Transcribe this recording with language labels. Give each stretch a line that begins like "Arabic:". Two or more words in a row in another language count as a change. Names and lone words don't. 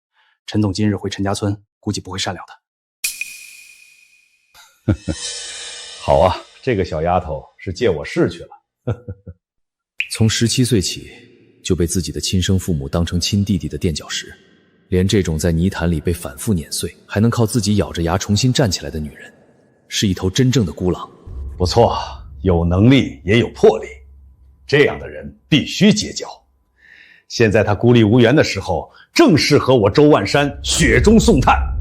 Chinese: 陳總今日回陳家村，估計不會善了的。好啊，這個小丫頭是借我勢去了。從17歲起就被自己的親生父母當成親弟弟的墊腳石，連這種在泥潭裡被反覆碾碎，還能靠自己咬着牙重新站起來的女人，是一頭真正的孤狼。不錯， 有能力也有魄力，这样的人必须结交。现在他孤立无援的时候，正适合我周万山雪中送炭。